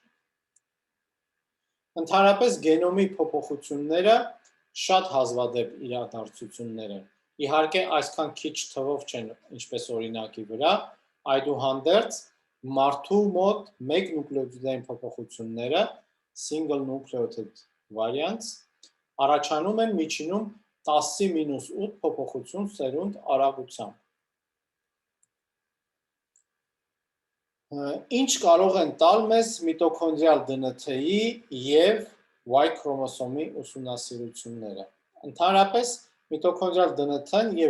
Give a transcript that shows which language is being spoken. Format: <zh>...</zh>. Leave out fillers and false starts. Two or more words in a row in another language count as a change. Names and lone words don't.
<hy>Ընդհանրապես գենոմի փոփոխությունները շատ հազվադեպ իրադարձություններ են, իհարկե այսքան քիչ թվով չեն, ինչպես օրինակի վրա, այդուհանդերձ մարդու մոտ մեկ նուկլեոտիդային փոփոխությունները</hy> <en>single nucleotide variants</en> <hy>առաջանում են միջինում 10-8 փոփոխություն սերունդ արագությամբ։ Ինչ կարող են տալ մեզ միտոքոնդրիալ ԴՆԹ-ի և Y քրոմոսոմի ուսումնասիրությունները։ Ընդհանրապես միտոքոնդրիալ ԴՆԹ-ն և</hy>